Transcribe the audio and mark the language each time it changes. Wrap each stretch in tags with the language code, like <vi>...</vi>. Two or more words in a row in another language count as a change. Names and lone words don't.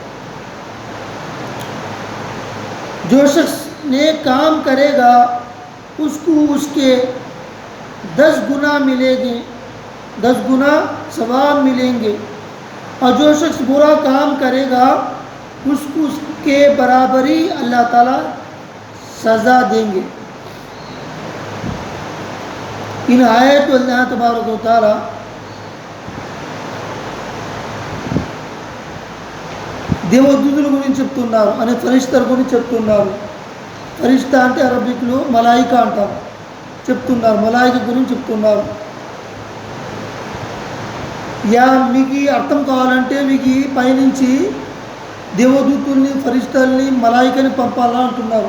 <ur>جو شخص نیک کام کرے گا اس کو اس کے 10 گنا ملیں گے، 10 گنا ثواب ملیں گے، اور جو شخص برا کام کرے گا اس کو اس کے برابری اللہ تعالیٰ سزا دیں گے. ان آیت اللہ تبارک و تعالی</ur> <te>దేవదూతల గురించి చెప్తున్నారు, అనే ఫరిష్తల గురించి చెప్తున్నారు. ఫరిష్తా అంటే అరబిక్లో మలాయికా అంటారు, చెప్తున్నారు. మలాయిక గురించి చెప్తున్నారు. యా మీకు అర్థం కావాలంటే మీకు పైనుంచి దేవదూతుల్ని, ఫరిష్తల్ని, మలాయికని పంపాలా అంటున్నారు.</te>